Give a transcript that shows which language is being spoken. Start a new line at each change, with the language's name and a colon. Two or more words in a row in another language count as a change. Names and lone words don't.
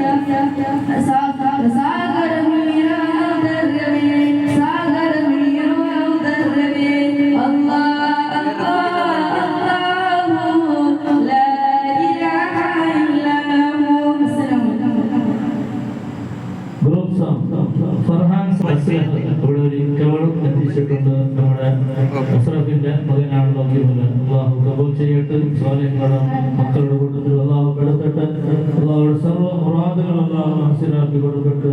Kannada: ಸಾಗರ ಮೀರುವ ಔದಾರ್ಯವೇ. ಸಾಗರ ಮೀರುವ ಔದಾರ್ಯವೇ.
Arabic: الله الله لا إله إلا هو. السلام عليكم.
English: group song
Malayalam: ഫർഹാൻ കവളും എത്തിച്ചിട്ടുണ്ട്. നമ്മുടെ അസ്രഫിന്റെ മകനാണ് നോക്കിയത്. അള്ളാഹു കബൂൽ ചെയ്യട്ടെ. സ്വാലിഹ്കളും മക്കളുടെ കൂട്ടത്തിൽ അള്ളാഹു പെടുത്തട്ടെ. അള്ളാഹുടെ സർവ്വ മുറാദുകൾ അള്ളാഹു മനസ്സിലാക്കി കൊടുക്കട്ടെ.